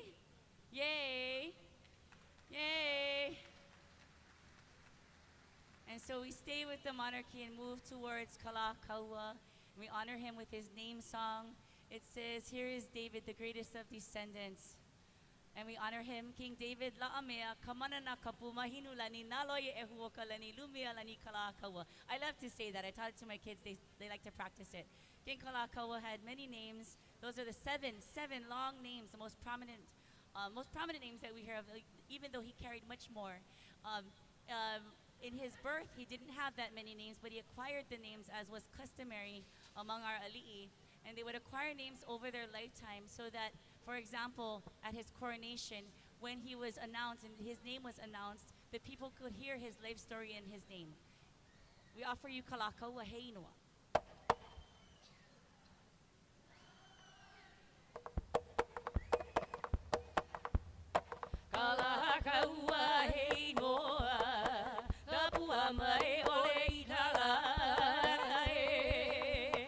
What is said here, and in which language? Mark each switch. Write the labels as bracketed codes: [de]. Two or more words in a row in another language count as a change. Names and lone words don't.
[en] Yay! Yay! And so we stay with the monarchy and move towards Kalakaua. We honor him with his name song. It says, "Here is David, the greatest of descendants." And we honor him, King David la'amea kamana na kapumahinu lani naloye ehuoka lani lumia lani Kalakaua. I love to say that. I taught it to my kids. They like to practice it. King Kalakaua had many names. Those are the seven long names, the most prominent names that we hear of, even though he carried much more. In his birth, he didn't have that many names, but he acquired the names as was customary among our ali'i. And they would acquire names over their lifetime so that, for example, at his coronation, when he was announced and his name was announced, the people could hear his life story in his name. We offer you Kalakaua Heinoa. [haw] Kalakaua Heinoa, Tapua mai ole itala e.